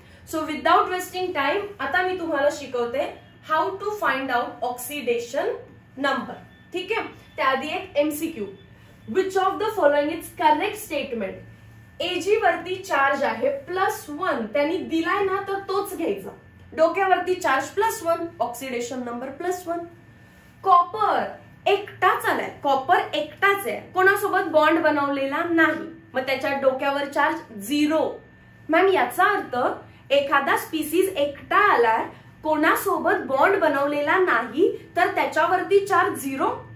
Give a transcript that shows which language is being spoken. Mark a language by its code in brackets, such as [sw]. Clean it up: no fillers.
[en] so without wasting time [mr] आता मी तुम्हाला शिकवते [en] How to find out oxidation number. [mr] ठीक आहे. त्याआधी एक [en] MCQ. Which of the following is correct statement? [mr] Ag वरती चार्ज आहे +1, त्यांनी दिलाय ना तर तोच घ्यायचा. डोक्यावरती चार्ज +1, ऑक्सिडेशन नंबर +1. कॉपर एकटाच आलाय, कॉपर एकटाच आहे, कोणासोबत बॉन्ड बनवलेला नाही, मग त्याच्या डोक्यावर चार्ज 0. मॅम याचा अर्थ एखादा स्पीसीज एकटा आलाय, कोणासोबत बॉन्ड बनवलेला नाही, तर त्याच्यावरती चार्ज 0.